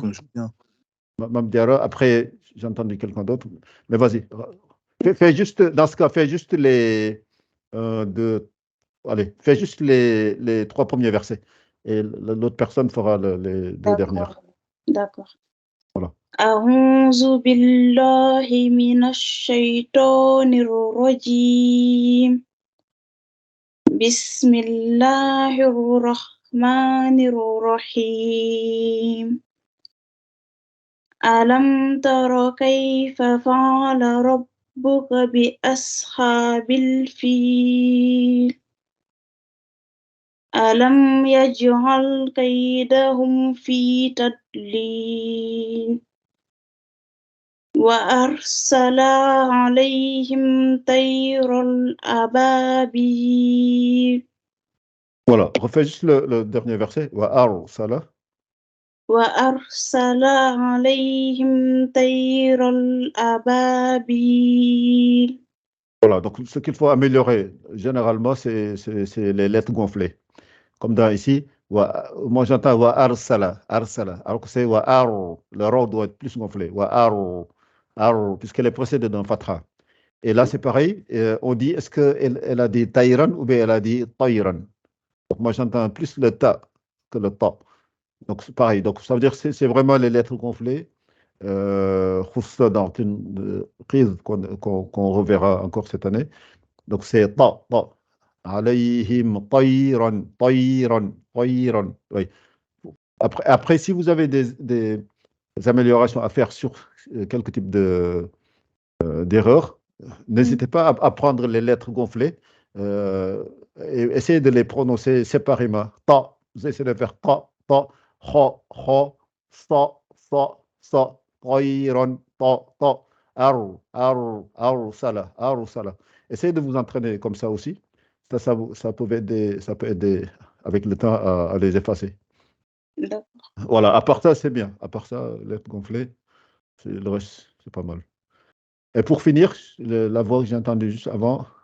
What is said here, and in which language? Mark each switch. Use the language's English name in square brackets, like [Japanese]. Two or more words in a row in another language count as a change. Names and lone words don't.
[French] Mme Diarra, après, j'ai entendu quelqu'un d'autre. Mais vas-y. Fais juste, dans ce cas, fais juste les fais juste les 3 premiers versets. Et l'autre personne fera les 2 dernières. D'accord. Voilà. [Arabic] أعوذ بالله من الشيطان الرجيم بسم الله الرحمن الرحيم ألم تر كيف فعل ربك بأصحاب الفيل ألم يجعل كيدهم في تضليل وأرسل عليهم طير الأبابيل [French] Voilà, refais juste le dernier verset. [Arabic] وأرسل. وأرسل عليهم طير الأبابيل. [French] Voilà, donc ce qu'il faut améliorer généralement, c'est les lettres gonflées. Comme dans ici, moi j'entends [Arabic] وأرسل، أرسل, [French] alors que c'est wa ar, le ra doit être plus gonflé, wa ar, puisqu'elle est précédée d'un fatha. Et là c'est pareil, on dit est-ce qu'elle a dit tayran ou bien elle a dit tayran. Donc moi j'entends plus le ta que le ta. Donc c'est pareil, donc ça veut dire que c'est vraiment les lettres gonflées. Dans une prise qu'on reverra encore cette année. Donc c'est ta, ta. [Arabic] عليهم طيرا، طيرا، طيرا. [French] Oui. Après, si vous avez des améliorations à faire sur quelques types d'erreurs, n'hésitez pas à prendre les lettres gonflées et essayez de les prononcer séparément. Ta, vous essayez de faire ta, ta, kha, kha, sa, tayran, ta, ta, sala, sala. Essayez de vous entraîner comme ça aussi. Ça peut aider avec le temps à les effacer. Voilà, à part ça, c'est bien. À part ça, lettres gonflées, le reste, c'est pas mal. Et pour finir, la voix que j'ai entendue juste avant.